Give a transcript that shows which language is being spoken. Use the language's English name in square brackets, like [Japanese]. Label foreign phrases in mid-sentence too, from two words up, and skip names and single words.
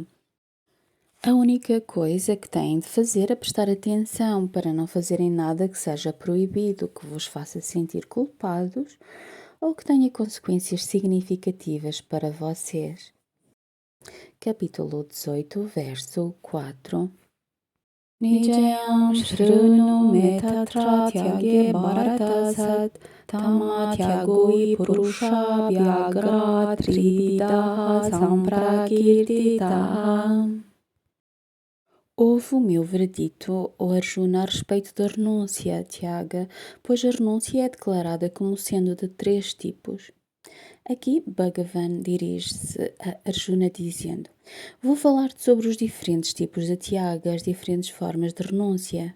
[Portuguese] A única coisa que têm de fazer é prestar atenção para não fazerem nada que seja proibido, que vos faça sentir culpados ou que tenha consequências significativas para vocês. Capítulo 18, verso 4. [Sanskrit] निजयं शृणु मेतत्र त्यागे भरतसत् तम त्यागोइ पुरुष व्याघ्र त्रिविधः सम्प्रकीर्तितः. [Portuguese] Houve o meu veredito, ó Arjuna, a respeito da renúncia, Tiaga, pois a renúncia é declarada como sendo de 3 tipos. Aqui Bhagavan dirige-se a Arjuna dizendo: Vou falar-te sobre os diferentes tipos de Tiaga, as diferentes formas de renúncia.